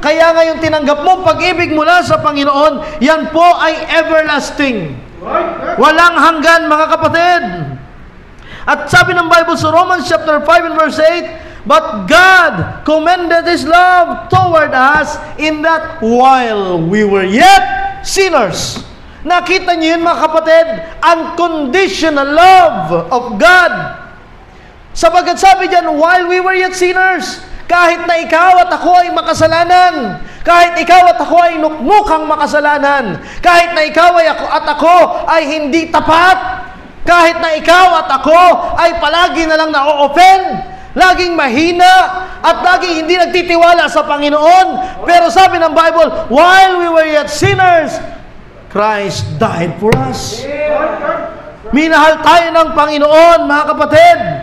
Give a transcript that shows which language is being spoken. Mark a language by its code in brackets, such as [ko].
[tl] Kaya ngayon tinanggap mo pag-ibig mula sa Panginoon, yan po ay everlasting. Walang hanggan mga kapatid. At sabi ng [en] Bible sa Romans chapter 5 and verse 8, But God commended His love toward us in that while we were yet sinners. [tl] Nakita niyo yun mga kapatid? [en] Unconditional love of God. [tl] Sabagat sabi diyan, [en] while we were yet sinners, [tl] kahit na ikaw at ako ay makasalanan, kahit ikaw at ako ay nukmukhang makasalanan, kahit na ikaw at ako ay hindi tapat, kahit na ikaw at ako ay palagi na lang na-offend, laging mahina, at laging hindi nagtitiwala sa Panginoon. Pero sabi ng [en] Bible, while we were yet sinners, Christ died for us. [tl] Minahal tayo ng Panginoon, mga kapatid.